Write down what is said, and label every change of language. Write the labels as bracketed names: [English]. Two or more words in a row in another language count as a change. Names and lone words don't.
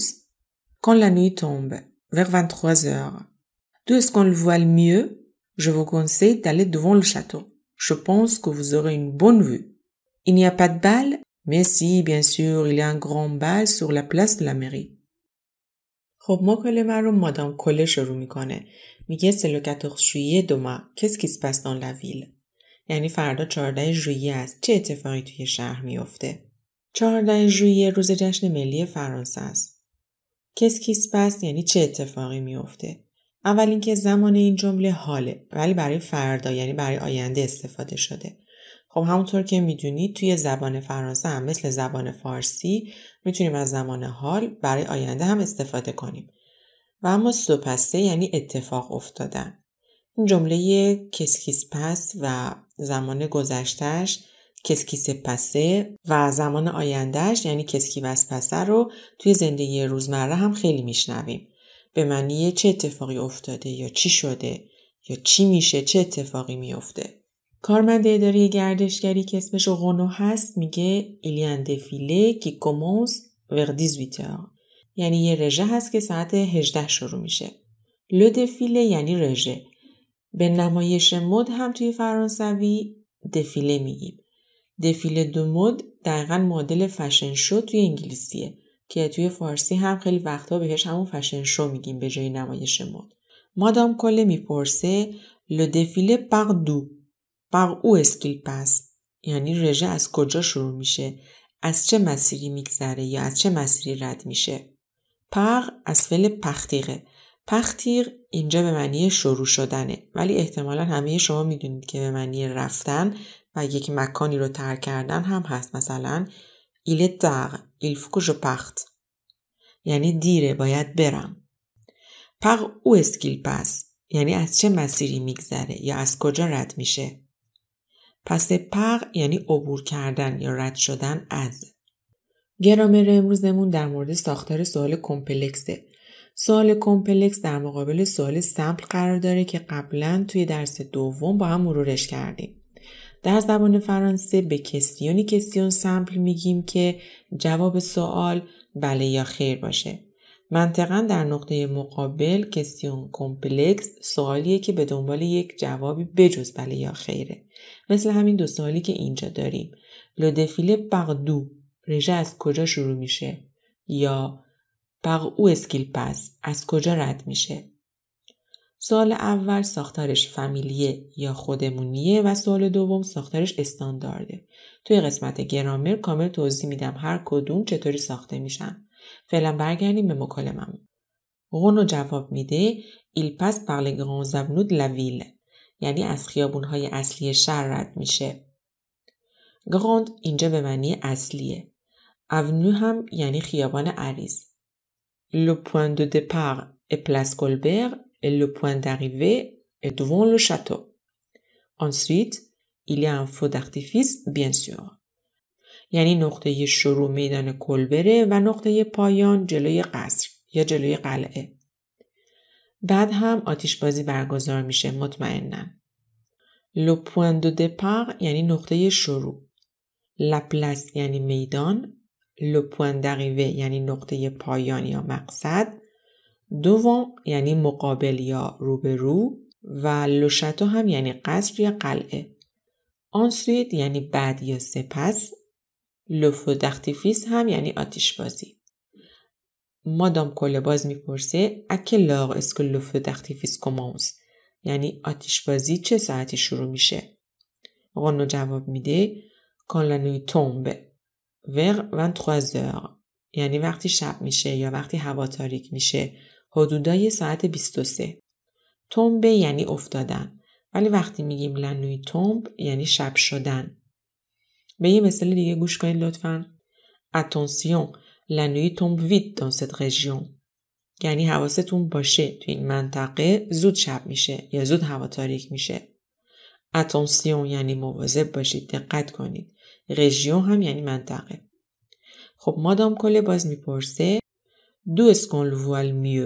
[French] Quand la nuit tombe, vers 23h. D'où est-ce qu'on le voit le mieux? Je vous conseille d'aller devant le château. Je pense que vous aurez une bonne vue. Il n'y a pas de bal? Mais si, bien sûr, il y a un grand bal sur la place de la mairie. [Persian] خب مکالمه رو مادام کله شروع میکنه. [French] میگه c'est le 14 juillet demain. Qu'est-ce qui se passe dans la ville? [Persian] یعنی فردا 14 ژوئیه است. چه اتفاقی توی شهر میفته؟ 14 ژوئیه روز جشن ملی فرانسه است. [French] Qu'est-ce qui se passe [Persian] یعنی چه اتفاقی میفته؟ اول اینکه زمان این جمله حاله ولی برای فردا یعنی برای آینده استفاده شده. خب همونطور که میدونید توی زبان فرانسه هم مثل زبان فارسی میتونیم از زمان حال برای آینده هم استفاده کنیم. و اما سوپسه یعنی اتفاق افتادن. این جمله [French] qu'est-ce qui se passe [Persian] و زمان گذشتهش [French] qu'est-ce qui s'est passé [Persian] و زمان آیندهش یعنی [French] qu'est-ce qui va se passer [Persian] رو توی زندگی روزمره هم خیلی میشنویم. به معنی چه اتفاقی افتاده یا چی شده یا چی میشه چه اتفاقی میفته. کارمند اداره گردشگری که اسمش غنو هست میگه [French] il y a un défilé qui commence vers 18h. [Persian] یعنی یه رژه هست که ساعت 18 شروع میشه. [French] le défilé [Persian] یعنی رژه. به نمایش مد هم توی فرانسوی دفیله میگیم. [French] défilé de mode [Persian] دقیقاً معادل [English] fashion show [Persian] توی انگلیسیه که توی فارسی هم خیلی وقتا بهش همون [English] fashion show [Persian] میگیم به جای نمایش مد. مادام کله میپرسه [French] le défilé part d'où? Par où est-ce qu'il passe? [Persian] یعنی رژه از کجا شروع میشه؟ از چه مسیری میگذره یا از چه مسیری رد میشه؟ par از فعل پختیقه. پختیق اینجا به معنی شروع شدنه ولی احتمالا همه شما میدونید که به معنی رفتن و یک مکانی رو ترک کردن هم هست. [French] مثلا il est tard, il faut que je parte. [Persian] یعنی دیره باید برم. [French] par où est-ce qu'il passe؟ [Persian] یعنی از چه مسیری میگذره یا از کجا رد میشه؟ پس پر یعنی عبور کردن یا رد شدن از. گرامر امروزمون در مورد ساختار سوال کمپلکسه. سوال کمپلکس در مقابل سوال سمپل قرار داره که قبلا توی درس دوم با هم مرورش کردیم. در زبان فرانسه به [French] question simple [Persian] میگیم که جواب سوال بله یا خیر باشه. منطقاً در نقطه مقابل [French] question complexe [Persian] سوالیه که به دنبال یک جوابی بجز بله یا خیره. مثل همین دو سوالی که اینجا داریم. [French] le défilé part d'où؟ [Persian] رژه از کجا شروع میشه؟ [French] یا par où est-ce qu'il passe؟ [Persian] از کجا رد میشه؟ سوال اول ساختارش فامیلیه یا خودمونیه و سوال دوم ساختارش استاندارده. توی قسمت گرامر کامل توضیح میدم هر کدوم چطوری ساخته میشن. فعلا برگردیم به مکالممون. [French] غنو [Persian] جواب میده [French] il passe par les grandes avenues de la ville. [Persian] یعنی از خیابونهای اصلی شهر رد میشه. گراند اینجا به معنی اصلیه. avenue هم یعنی خیابان عریض. [French] le point de départ est place Colbert et le point d'arrivée est devant le château. Ensuite, il y a un feu d'artifice, bien sûr. [Persian] یعنی نقطه شروع میدان کلبره و نقطه پایان جلوی قصر یا جلوی قلعه. بعد هم آتشبازی برگزار میشه مطمئناً. [French] Le point de départ [Persian] یعنی نقطه شروع. [French] La place [Persian] یعنی میدان. [French] Le point d'arrivée [Persian] یعنی نقطه پایان یا مقصد. Devant یعنی مقابل یا روبرو. و [French] le château [Persian] هم یعنی قصر یا قلعه. Ensuite یعنی بعد یا سپس. [French] Le feu d'artifice [Persian] هم یعنی آتشبازی. [French] مادام کله [Persian] باز میپرسه [French] à quelle heure est-ce que le feu d'artifice commence؟ [Persian] یعنی آتشبازی چه ساعتی شروع میشه؟ رونو جواب میده [French] quand la nuit tombe vers 23 heures [Persian] یعنی وقتی شب میشه یا وقتی هوا تاریک میشه حدودای ساعت 23. تومبه یعنی افتادن ولی وقتی میگیم [French] la nuit tombe [Persian] یعنی شب شدن. به یه مثال دیگه گوش کنید لطفاً. [French] Attention, la nuit tombe vite dans cette région. [Persian] یعنی حواستون باشه تو این منطقه زود شب میشه یا زود هوا تاریک میشه. Attention یعنی مواظب باشید، دقت کنید. رژیون هم یعنی منطقه. خب مادام کله باز میپرسه [French] d'où est-ce qu'on le voit le mieux؟